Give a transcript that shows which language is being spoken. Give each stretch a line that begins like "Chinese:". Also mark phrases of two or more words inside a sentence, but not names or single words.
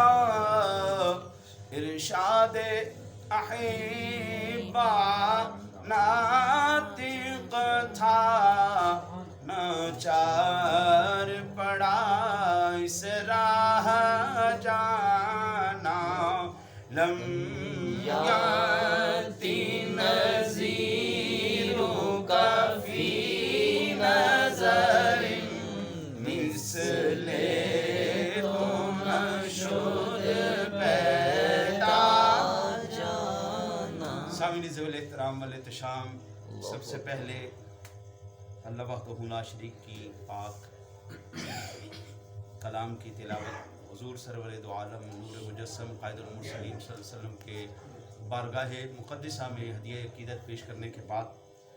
Urdu: ارشاد احبا ناطق تھا ناچار پڑا اس راہ جانا
Arabic: لم یاتی نذیرک فی نظر
Persian: مثل تو نشد پیدا
Arabic: سامعین ذوی الاحترام والاحتشام،
Urdu: سب سے پہلے
Arabic: اللہ وحدہ لا شریک
Urdu: کی پاک کلام کی تلاوت حضور سرور دو عالم نور مجسم قائد المرسلین
Arabic: صلی اللہ علیہ وسلم
Urdu: کے بارگاہ مقدسہ میں ہدیہ عقیدت پیش کرنے کے بعد